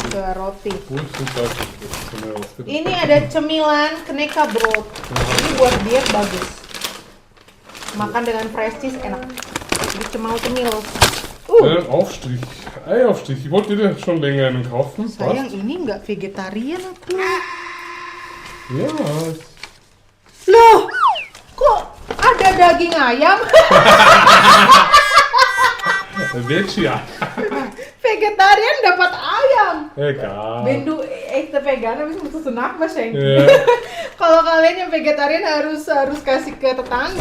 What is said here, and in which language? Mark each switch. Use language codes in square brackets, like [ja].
[de] dazu. [id] ke roti. [de] Wo ist denn das? Das haben wir ausgedacht. [id] Ini ada cemilan Kneka Brot. Ini buat diet bagus. Makan dengan fresh cheese enak. Jadi cemil-cemil. [de] Aufstrich. Eiaufstrich. Ich wollte dir schon länger einen kaufen. [id] Sayang ini nggak vegetarian aku. [de] Ja. [id] Loh, kok ada daging ayam? [de] Veggie, ja. [id] Vegetarian dapat ayam. [de] Egal. Wenn du echte Veganer bist, musst du nachbeschenken. Ja. [id] Kalau kalian yang vegetarian harus kasih ke tetangga.